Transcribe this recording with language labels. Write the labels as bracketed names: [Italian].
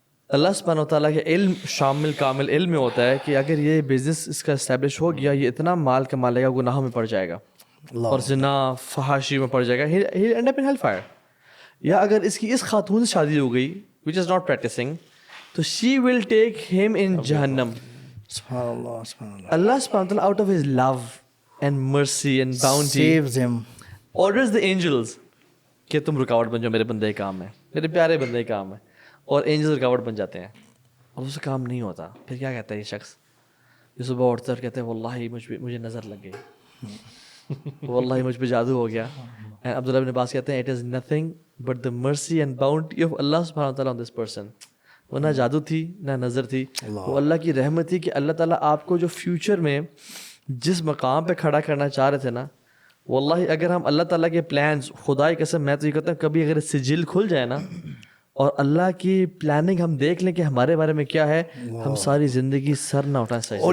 [Urdu] اللہ سبحانہ و تعالیٰ کے علم شامل کامل علم میں ہوتا ہے کہ اگر یہ بزنس اس کا اسٹیبلش ہو گیا, یہ اتنا مال کما لے گا, گناہوں میں پڑ جائے گا, اور زنا فحاشی میں پڑ جائے گا, [English] he'll end up in hellfire. [Urdu] یا اگر اس کی اس خاتون سے شادی ہو گئی [English] which is not practicing, [Urdu] تو [English] she will take him in [Urdu] جہنم. [Arabic] سبحان اللہ, سبحان اللہ. [English] اللہ سبحانہ وتعالی out of his love and mercy and bounty Saves him. orders the angels [Urdu] کہ تم رکاوٹ بن جاؤ میرے بندے کام میں, میرے پیارے بندے کام میں, اور اینجلز رکاوٹ بن جاتے ہیں, اور اس سے کام نہیں ہوتا. پھر کیا کہتا ہے یہ شخص, یہ صبح اٹھتا ہے اور کہتے ہیں واللہ مجھے نظر لگ گئی, واللہ مجھ پہ جادو ہو گیا. [English] Abdullah bin Abbas [Urdu] کہتے ہیں [English] it is nothing but the mercy and bounty of Allah subhanahu wa ta'ala on this person. [Urdu] وہ نہ جادو تھی نہ نظر تھی, وہ اللہ کی رحمت تھی کہ اللہ تعالیٰ آپ کو جو فیوچر میں جس مقام پہ کھڑا کرنا چاہ رہے تھے نا, واللہ اگر ہم اللہ تعالیٰ کے پلانز, خدا کی قسم میں تو یہ کہتا ہوں کبھی اگر سجل کھل جائے نا اور اللہ کی پلاننگ ہم دیکھ لیں کہ ہمارے بارے میں کیا ہے, ہم ساری زندگی سر نہ اٹھائیں سجدے.